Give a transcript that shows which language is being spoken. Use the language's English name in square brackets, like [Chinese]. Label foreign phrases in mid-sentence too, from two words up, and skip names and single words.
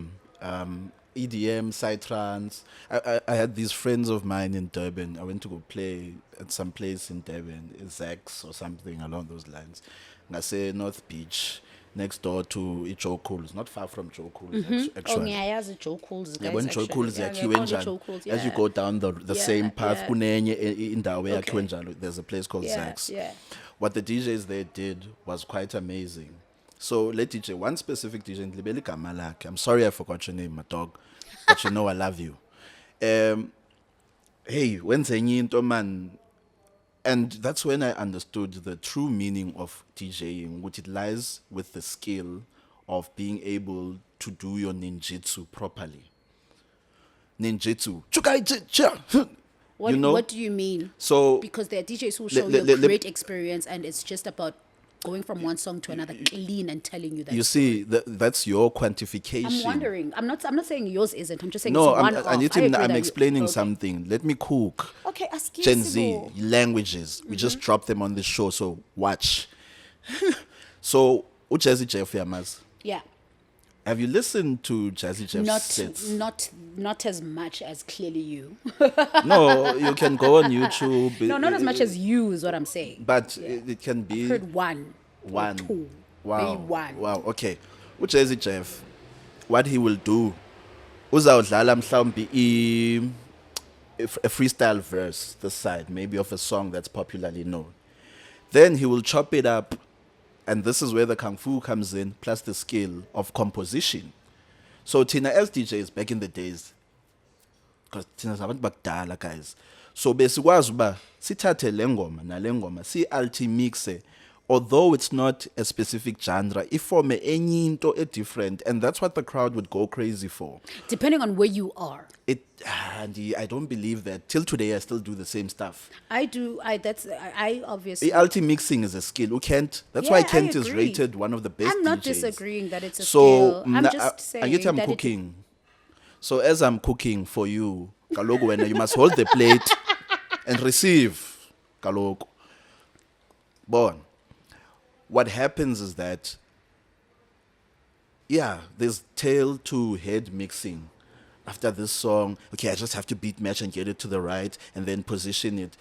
[English] EDM, psytrance. I had these friends of mine in Durban. I went to go play at some place in Durban, Zax or something along those lines. I say North Beach, next door to Joe Cool's, not far from Joe Cool's actually. [Zulu] ngiyayazi Joe Cool's, guys, Yabona Joe [English] actually. Cool's Yeah, [Zulu] yakhiwe ngiyaqonda njalo. [English] Joe Cool's, As you yeah. go down the same path, yeah. [Zulu] kunenye indawo [English] Okay. [Zulu] yakhiwe njalo. [English] There's a place called Yeah, Zax. yeah. What the DJs there did was quite amazing. So let DJ, one specific DJ, [Xhosa] Ndlibele igama lakhe. [English] I'm sorry I forgot your name, my dog, but you know I love you. Hey, when's into man? And that's when I understood the true meaning of DJing, which it lies with the skill of being able to do your ninjutsu properly. Ninjutsu. What, You know? what do you mean? So Because there are DJs who show Le- you le- a le- great experience and it's just about going from one song to another clean and telling you that. you see, that's your quantification. I'm wondering. I'm not saying yours isn't. I'm just saying No, it's one I need to. agree I'm that explaining okay. something. Let me cook. Okay, ask Gen Z languages. We just dropped them on the show, so watch. So, Jazzy Jeff Yamas. Yeah. Have you listened to Jazzy Jeff's sets? Not as much as clearly you. No, you can go on YouTube. No, not as much as you is what I'm saying. But it can be Heard one. or one. two. Wow. Maybe one. Wow. Okay. Jazzy Jeff, what he will do, [Xhosa] uzawudlala mhlawumbi [English] a freestyle verse, the side, maybe of a song that's popularly known. Then he will chop it up, and this is where the Kung Fu comes in, plus the skill of composition. So Tina as DJs back in the days, because [Xhosa] Tina sabantu bakudala [English] guys. [Xhosa] So besikwazi uba sithathe le ngoma nale ngoma si-altimixe, [English] although it's not a specific genre, [Xhosa] iforme enye into [English] different, and that's what the crowd would go crazy for. Depending on where you are. I don't believe that. Till today, I still do the same stuff. I do. I obviously. The alti-mixing is a skill. You can't. That's why Yeah, Kent I is agree. rated one of the best I'm not DJs. disagreeing that it's a So skill. I'm just saying I get I'm that cooking. So as I'm cooking for you, [Xhosa] kaloku wena, [English] you must hold the plate and receive. [Xhosa] Kaloku. Bon. [English] What happens is that, there's tail to head mixing. After this song, okay, I just have to beat match and get it to the right and then position it.